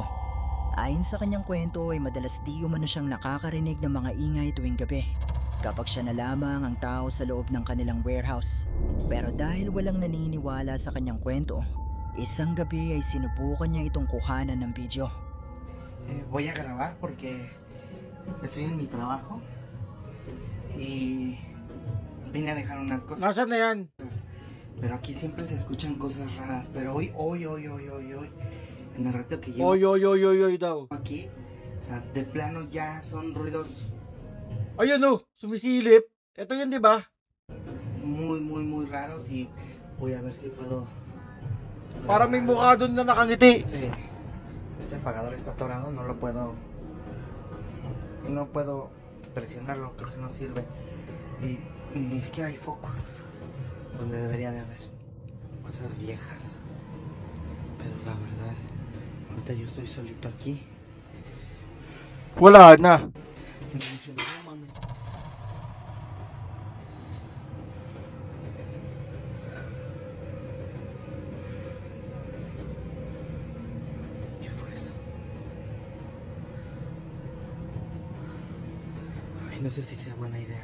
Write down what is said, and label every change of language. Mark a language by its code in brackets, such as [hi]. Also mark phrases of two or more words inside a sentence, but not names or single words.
[tl] Ayon sa kanyang kwento ay madalas di umano siyang nakakarinig ng mga ingay tuwing gabi kapag siya na lamang ang tao sa loob ng kanilang warehouse. Pero dahil walang naniniwala sa kanyang kwento, isang gabi ay sinubukan niya itong kuhanan ng video. [es] Voy a grabar porque estoy en mi trabajo y vine a dejar unas cosas, [tl] Nasaan na yan? [es] pero aquí siempre se escuchan cosas raras, pero hoy, en el rato que llevo [tl] Oy, oy, oy, oy, oy daw. [es] aquí, o sea, de plano ya son ruidos [tl] Ayun oh, sumisilip. Ito yun, di ba? [es] muy raros y voy a ver si puedo... [tl] Para may mukha doon na nakangiti. [es] Este apagador está atorado, no puedo presionarlo, creo que no sirve. Y ni siquiera hay focos donde debería de haber. Cosas viejas. Pero la verdad, ahorita yo estoy solito aquí. [tl] Wala na. [es] Tengo mucho miedo, mami. ¿Qué fue eso? Ay, no sé si sea buena idea.